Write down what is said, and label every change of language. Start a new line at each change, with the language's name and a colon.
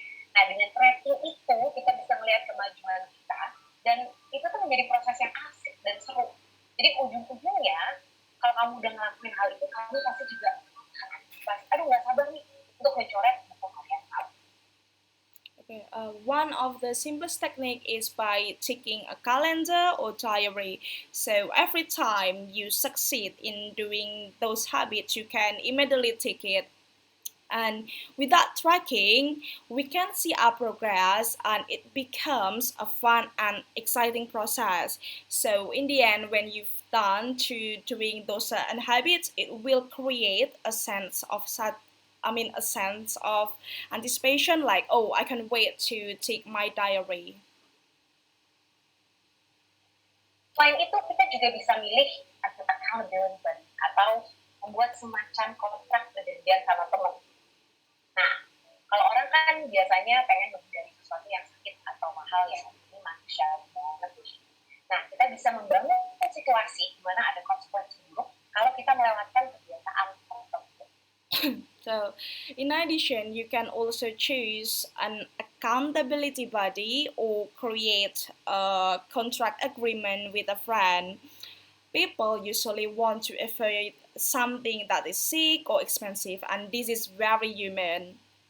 Indonesian: Nah, dengan tracking itu kita bisa melihat kemajuan kita dan itu tuh menjadi proses yang asik dan seru. Jadi ujung-ujungnya kalau kamu udah ngelakuin hal itu, kamu pasti juga aduh nggak sabar nih untuk mencoret buku harian kamu.
English: Okay, one of the simplest technique is by taking a calendar or diary. So every time you succeed in doing those habits, you can immediately take it. And with that tracking, we can see our progress and it becomes a fun and exciting process. So in the end, when you've done to doing those certain habits, it will create a sense of a sense of anticipation, like, oh, I can wait to take my diary.
Indonesian: Selain itu, kita juga bisa milih accountability buddy atau membuat semacam kontrak perjanjian sama teman. Nah, kalau orang kan biasanya pengen menghindari sesuatu yang sakit atau mahal yang ini manusia banget. Nah, kita bisa membangun situasi di mana ada konsekuensi buruk kalau kita melewatkan kebiasaan tertentu.
English: So, in addition, you can also choose an accountability buddy or create a contract agreement with a friend. People usually want to avoid something that is sick or expensive, and this is very human.